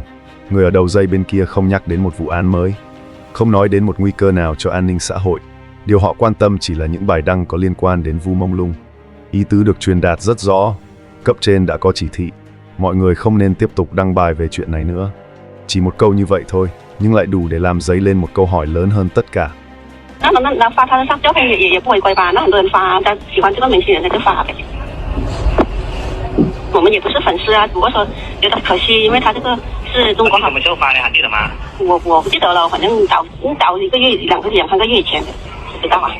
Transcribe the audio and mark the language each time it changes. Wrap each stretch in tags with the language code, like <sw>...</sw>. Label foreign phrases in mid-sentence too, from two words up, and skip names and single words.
<vi>Người ở đầu dây bên kia không nhắc đến một vụ án mới, không nói đến một nguy cơ nào cho an ninh xã hội. Điều họ quan tâm chỉ là những bài đăng có liên quan đến Vu Mông Lung. Ý tứ được truyền đạt rất rõ, cấp trên đã có chỉ thị, mọi người không nên tiếp tục đăng bài về chuyện này nữa. Chỉ một câu như vậy thôi, nhưng lại đủ để làm dấy lên một câu hỏi lớn hơn tất cả.</vi> <zh>那发他的照片也不违规吧？那很多人发，他喜欢这个明星人他就发呗。我们也不是粉丝啊，只不过说觉得可惜，因为他这个是中国好。什么时候发的？还记得吗？我不记得了，反正早1个月、2个月以前不知道啊。</zh>